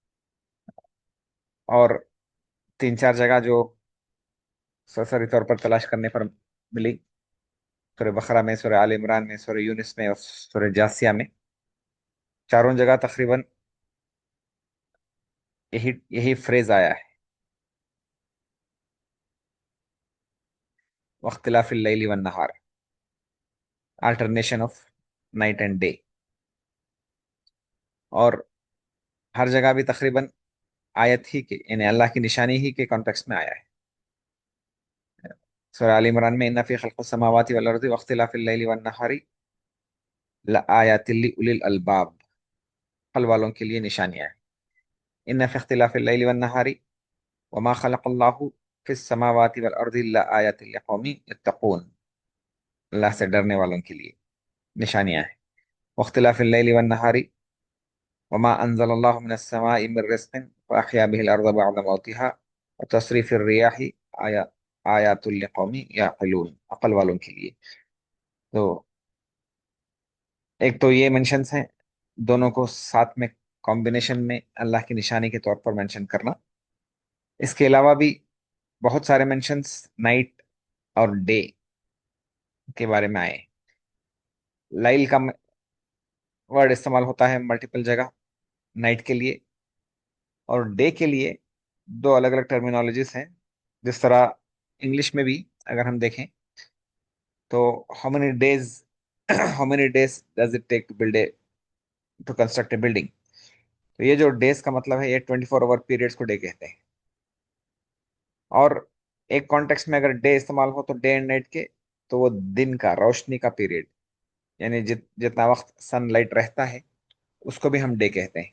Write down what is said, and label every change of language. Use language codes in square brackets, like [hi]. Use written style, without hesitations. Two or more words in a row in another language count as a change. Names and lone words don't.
[hi] और तीन चार जगह जो सरसरी तौर पर तलाश करने पर मिली, सूरह बकरा में, सूरह आल इमरान में, सूरह यूनिस में और सूरह जासिया में, चारों जगह तकरीबन यही यही फ्रेज आया है, [ar] واختلاف الليل والنهار, [en] alternation of night and day. [hi] और हर जगह भी तकरीबन आयत ही के, यानी अल्लाह की निशानी ही के कॉन्टेक्स्ट में आया है। [ar] सूरह आल इमरान में إن في خلق السماوات والأرض واختلاف الليل والنهار لآيات لأولي الألباب, [hi] अक्ल वालों के लिए निशानियां हैं। [ar] إن في اختلاف الليل والنهار وما خلق الله في السماوات والأرض لآيات لقوم يتقون, [hi] अल्लाह से डरने वालों के लिए निशानियां हैं। [ar] واختلاف الليل والنهار وما أنزل الله من السماء من رزق فأحيا به الأرض بعد موتها وتصريف الرياح آيا آيات لقوم يعقلون, [hi] अक्ल वालों के लिए। तो एक तो ये मेंशंस हैं, दोनों को साथ में कॉम्बिनेशन में अल्लाह की निशानी के तौर पर मेंशन करना। इसके अलावा भी बहुत सारे मेंशंस नाइट और डे के बारे में आए। लाइल का वर्ड इस्तेमाल होता है मल्टीपल जगह नाइट के लिए, और डे के लिए दो अलग अलग टर्मिनोलॉजीज हैं। जिस तरह इंग्लिश में भी अगर हम देखें तो [en] how many days how many days does it take to build a to construct a building. [hi] तो ये जो डेज का मतलब है, ये 24 [en] hour periods [hi] को डे कहते हैं। और एक कॉन्टेक्स्ट में अगर डे इस्तेमाल हो तो [en] day and night [hi] के, तो वो दिन का, रोशनी का पीरियड, यानी जितना वक्त सनलाइट रहता है उसको भी हम डे कहते हैं।